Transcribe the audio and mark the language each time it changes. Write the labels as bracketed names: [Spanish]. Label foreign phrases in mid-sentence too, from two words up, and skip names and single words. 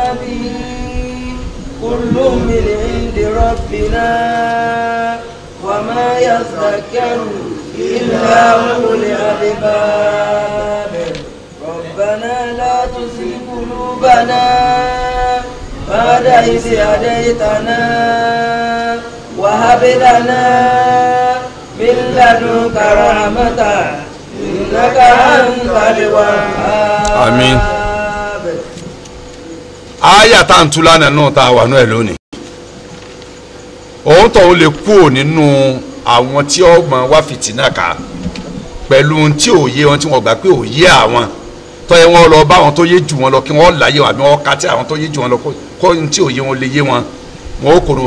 [Arabic] به كل من عند ربنا وما يذكر إلا أولو الألباب ربنا لا تزغ قلوبنا بعد إذ هديتنا وهب لنا من لدنك رحمة إنك أنت الوهاب آمين. [Yoruba] Aya tá n tú lánàá náà tá a wà náà lónìí òun tó lè kú nínú àwọn tí ó máa wá fìtínà ká pẹ̀lú ohun tí ò yé wọn tí wọ́n gbà pé ò yé àwọn tó yẹ wọn lọ bá àwọn tó yé jù wọn lọ kí wọ́n láyé wọn àbí wọ́n ká tí àwọn tó yé jù wọn lọ kó ohun tí ò yé wọn lè yé wọn wọn ó kó nu